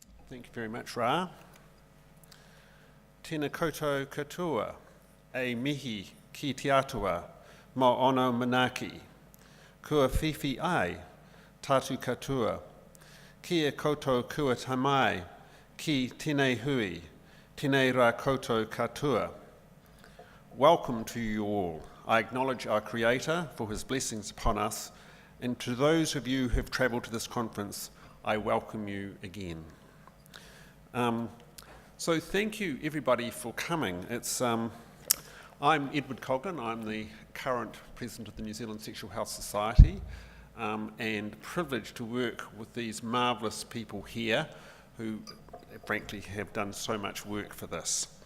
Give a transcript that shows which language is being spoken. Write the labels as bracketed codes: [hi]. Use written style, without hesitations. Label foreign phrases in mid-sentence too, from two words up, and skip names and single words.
[en] Thank you very much, Ra. [mi] Tēnā koutou katoa, e mihi ki te atua, mo ono manaki. Kua whiwhi ai, tātu katoa. Kia koutou kua tamai, ki tēnei hui, tēnei rā koutou katoa. [en] Welcome to you all. I acknowledge our Creator for his blessings upon us, and to those of you who have travelled to this conference, I welcome you again. So thank you everybody for coming. I'm Edward Coughlan, I'm the current president of the New Zealand Sexual Health Society, and privileged to work with these marvellous people here who frankly have done so much work for this.